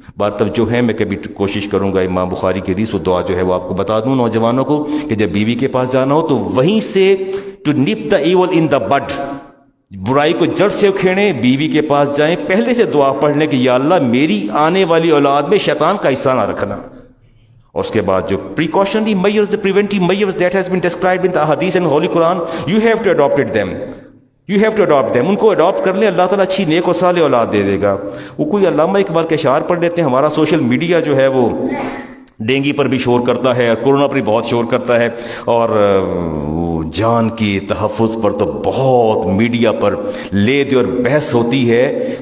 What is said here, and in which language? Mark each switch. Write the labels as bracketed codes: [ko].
[ur] بات تب جو ہے میں کبھی کوشش کروں گا امام بخاری کی حدیث، وہ دعا جو ہے وہ آپ کو بتا دوں نوجوانوں کو کہ جب بیوی کے پاس جانا ہو تو وہیں سے [en] to nip the evil in the bud, [ur] برائی کو جڑ سے اکھیڑیں، بیوی کے پاس جائیں، پہلے سے دعا پڑھنے کہ یا اللہ میری آنے والی اولاد میں شیطان کا حصہ نہ رکھنا. اور اس کے بعد جو [en] precautionary measures, the preventive measures that has been described in the Hadith and Holy Quran, you have to adopt them. You have to adopt them. [ur] ان کو اڈاپٹ کر لیں, اللہ تعالیٰ اچھی نیک و صالح اولاد دے دے گا. وہ کوئی علامہ اقبال کے اشعار پڑھ لیتے ہیں. ہمارا سوشل میڈیا جو ہے وہ ڈینگی پر بھی شور کرتا ہے, کورونا پر بھی بہت شور کرتا ہے, اور جان کی تحفظ پر تو بہت میڈیا پر لے دے اور بحث ہوتی ہے.